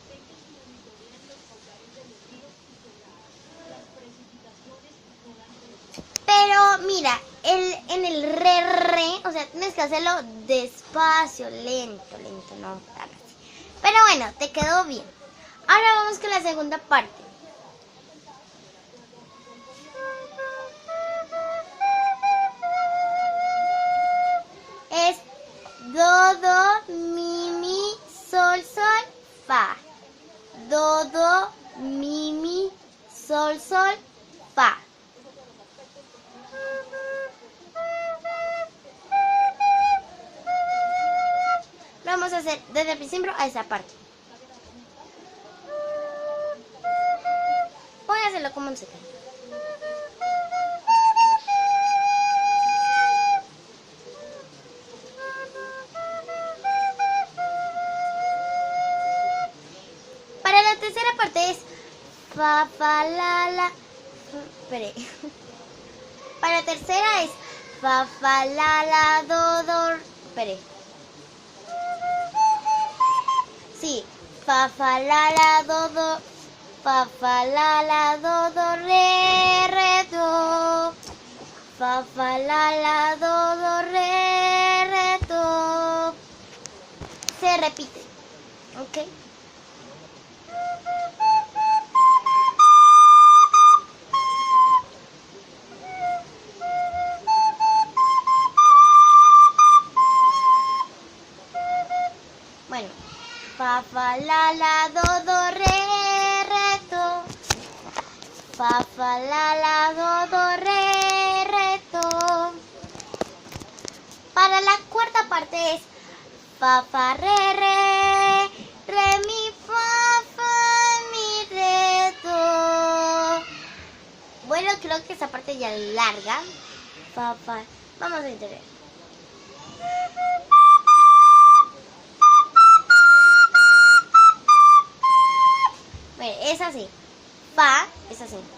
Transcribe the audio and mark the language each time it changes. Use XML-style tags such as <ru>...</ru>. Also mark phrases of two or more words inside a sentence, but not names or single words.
<es>Pero mira, en el re, o sea, tienes que hacerlo despacio, lento, no tan así. Pero bueno, te quedó bien. Ahora vamos con la segunda parte. Es do, mi, sol, fa. Do, mi, sol, fa. Vamos a hacer desde el principio a esa parte. Voy a hacerlo como música. Para la tercera parte es fa, fa, la. Espere. Para la tercera es fa, fa, la, do. Espere. Sí, fa, fa, la, do, fa, fa, la, do, re, do. Fa, fa, la, do, re, do. Se repite, ¿ok? Bueno. Fa, fa, la, do, re, do. Fa, fa, la, do, re, do. Para la cuarta parte es fa, fa, re, mi, fa, mi, re, do. Bueno, creo que esa parte ya es larga. Fa. Vamos a intentar. Es así. Fa es así.</es>